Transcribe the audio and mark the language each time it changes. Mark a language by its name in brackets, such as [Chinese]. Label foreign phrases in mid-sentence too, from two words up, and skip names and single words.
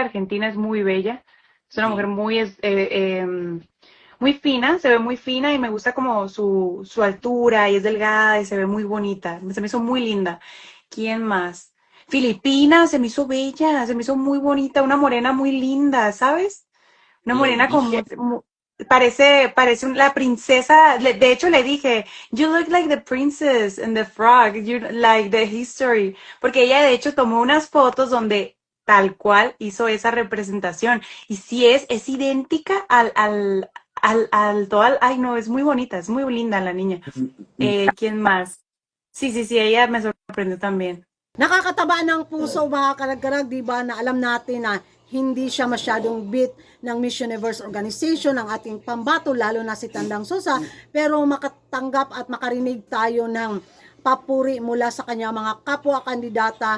[Spanish] Argentina es muy bella, es una mujer muy fina, se ve muy fina y me gusta como su altura y es delgada y se ve muy bonita, se me hizo muy linda. ¿Quién más? Filipinas, se me hizo bella, se me hizo muy bonita, una morena muy linda, ¿sabes? Una morena como parece la princesa. De hecho le dije, [English] you look like the princess in the frog, you like the history, [Spanish] porque ella de hecho tomó unas fotos donde tal cual hizo esa representación y sí es idéntica ay no, es muy bonita, es muy linda la niña. ¿Quién más? Sí, ella me sorprendió también. [Filipino] Nakakataba ng puso mga karag-karag, diba, na alam natin na hindi siya masyadong bit ng Miss Universe organization, ng ating pambato, lalo na si Tandang Sosa, pero makatanggap at makarinig tayo ng papuri mula sa kanya mga kapwa kandidata.